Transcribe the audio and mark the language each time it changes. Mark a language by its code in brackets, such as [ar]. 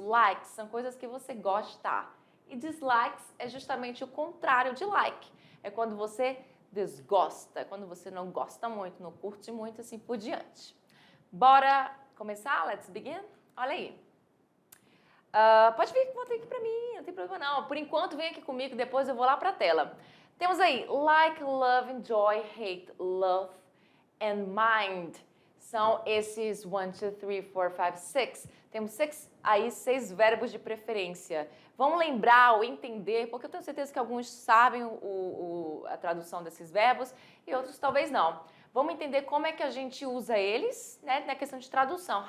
[pt] Likes são coisas que você gosta. E dislikes é justamente o contrário de like. É quando você desgosta, quando você não gosta muito, não curte muito, assim por diante. Bora começar? [en] Let's begin? [pt] Olha aí. Pode vir, volta aqui pra mim, não tem problema não. Por enquanto, vem aqui comigo, depois eu vou lá pra tela. Temos aí like, love, enjoy, hate, love and mind. São esses 1, 2, 3, 4, 5, 6. Temos seis verbos de preferência. Vamos lembrar ou entender, porque eu tenho certeza que alguns sabem a tradução desses verbos e outros talvez não. Vamos entender como é que a gente usa eles, né, na questão de tradução.